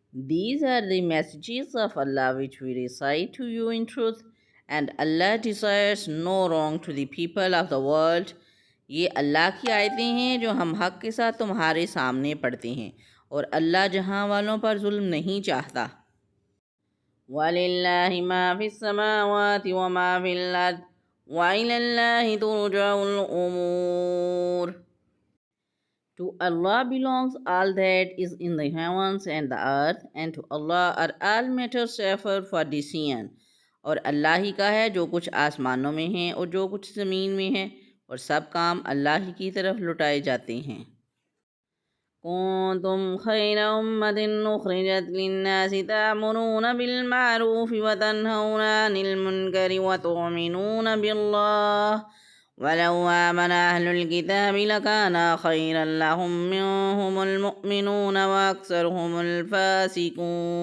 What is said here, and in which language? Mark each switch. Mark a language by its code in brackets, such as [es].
[en] These are the messages of Allah which we recite to you in truth, and Allah desires no wrong to the people of the world. [ur] یہ اللہ کی آیتیں ہیں جو ہم حق کے ساتھ تمہارے سامنے پڑھتے ہیں، اور اللہ جہاں والوں پر ظلم نہیں چاہتا۔ [ar] وَلِلَّهِ مَا فِي السَّمَاوَاتِ وَمَا فِي الْأَرْضِ وَإِلَى اللَّهِ تُرْجَعُ الْأُمُورُ. [en] To Allah belongs all that is in the heavens and the earth, and to Allah are all matters referred for decision. [ur] اور اللہ ہی کا ہے جو کچھ آسمانوں میں ہے اور جو کچھ زمین میں ہے، اور سب کام اللہ ہی کی طرف لٹائے جاتے ہیں۔ [ar] كنتم خير أمة أخرجت للناس تأمرون بالمعروف وتنهون عن المنكر وتؤمنون بالله ولو آمن أهل الكتاب لكان خيرا لهم منهم المؤمنون وأكثرهم الفاسقون.